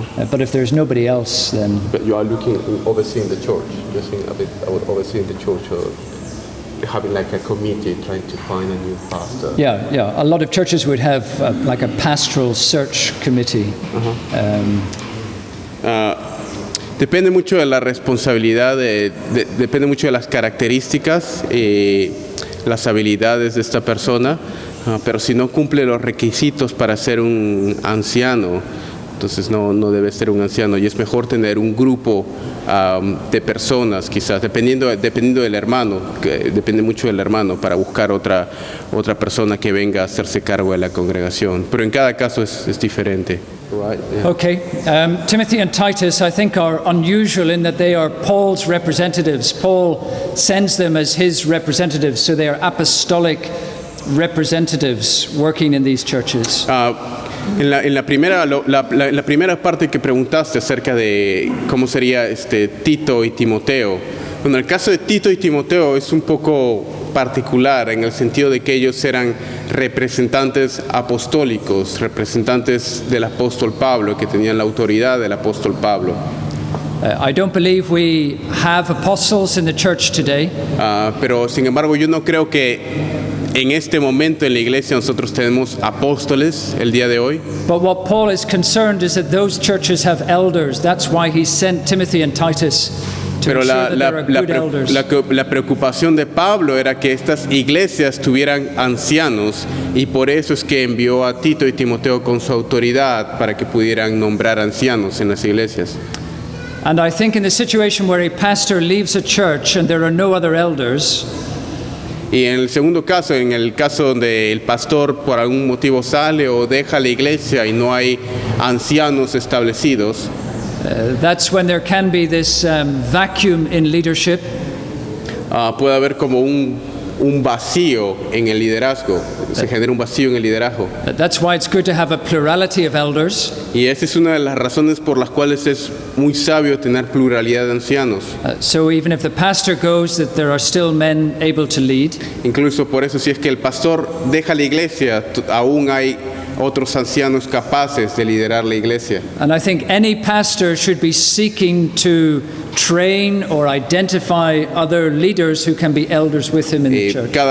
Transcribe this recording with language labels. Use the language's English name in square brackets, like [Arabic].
[English] But if there's nobody else, then... But you are looking overseeing the church, you're saying a bit overseeing the church, or having like a committee trying to find a new pastor. Yeah. A lot of churches would have like a pastoral search committee. [Spanish] Depende mucho de la responsabilidad, depende mucho de las características, las habilidades de esta persona, pero si no cumple los requisitos para ser un anciano, entonces no debe ser un anciano, y es mejor tener un grupo de personas, quizás, dependiendo del hermano, que depende mucho del hermano, para buscar otra persona que venga a hacerse cargo de la congregación, pero en cada caso es diferente. [English] Right, yeah. Okay, Timothy and Titus, I think, are unusual in that they are Paul's representatives. Paul sends them as his representatives, so they are apostolic representatives working in these churches. [Spanish] En la primera parte que preguntaste acerca de cómo sería Tito y Timoteo, bueno, el caso de Tito y Timoteo es un poco particular en el sentido de que ellos eran representantes apostólicos, representantes del apóstol Pablo, que tenían la autoridad del apóstol Pablo. [English] I don't believe we have apostles in the church today. [Spanish] Pero sin embargo yo no creo que en este momento en la iglesia nosotros tenemos apóstoles el día de hoy. [English] But what Paul is concerned is that those churches have elders. That's why he sent Timothy and Titus to [Spanish] Pero [English] ensure that there are good elders. [Spanish] la preocupación de Pablo era que estas iglesias tuvieran ancianos, y por eso es que envió a Tito y Timoteo con su autoridad para que pudieran nombrar ancianos en las iglesias. [English] And I think in the situation where a pastor leaves a church and there are no other elders, [Spanish] Y en el segundo caso, en el caso donde el pastor por algún motivo sale o deja la iglesia y no hay ancianos establecidos, [English] that's when there can be this vacuum in leadership. [Spanish] puede haber como un un vacío en el liderazgo, se genera un vacío en el liderazgo. [English] That's why it's good to have a plurality of elders. [Spanish] Y esta es una de las razones por las cuales es muy sabio tener pluralidad de ancianos. [English] So even if the pastor goes, that there are still men able to lead. [Spanish] Incluso por eso, si es que el pastor deja la iglesia, aún hay otros ancianos capaces de liderar la iglesia. [English] And I think any pastor should be seeking to train or identify other leaders who can be elders with him in the church.